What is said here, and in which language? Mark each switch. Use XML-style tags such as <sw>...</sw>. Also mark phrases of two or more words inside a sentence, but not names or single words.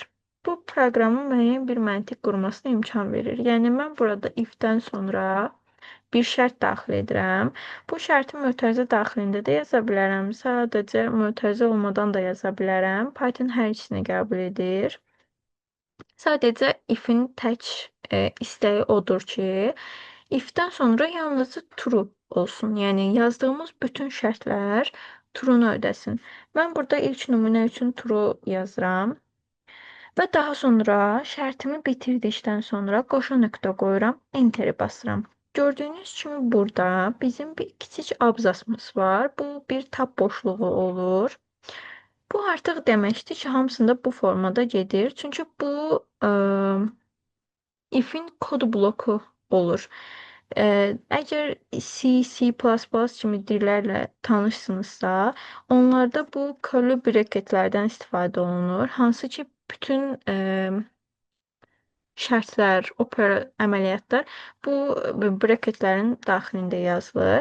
<az>Bu proqramın müəyyən bir məntiq qurmasına imkan verir. Yəni mən burada if-dən sonra bir şərt daxil edirəm. Bu şərti mötərizə daxilində də yaza bilərəm. Sadəcə mötərizə olmadan da yaza bilərəm. Python hər ikisini qəbul edir. Sadəcə if-in tək istəyi odur ki, if-dən sonra yalnızca true olsun. Yəni yazdığımız bütün şərtlər true-nu ödəsin. Mən burada ilk nümunə üçün true yazıram. Və daha sonra şərtimi bitirdikdən sonra qoşa nöqtə qoyuram, enteri basıram. Gördüyünüz kimi burada bizim bir kiçik abzasımız var. Bu bir tab boşluğu olur. Bu artıq deməkdir ki, hamısında bu formada gedir. Çünki bu if-in kod bloku olur. Əgər C, C++ kimi dillərlə tanışsınızsa, onlarda bu</az> <en>curly bracketlərdən</en> <az>istifadə olunur. Hansı ki, bütün şərtlər, əməliyyatlar bu bracketlərin daxilində yazılır.</az>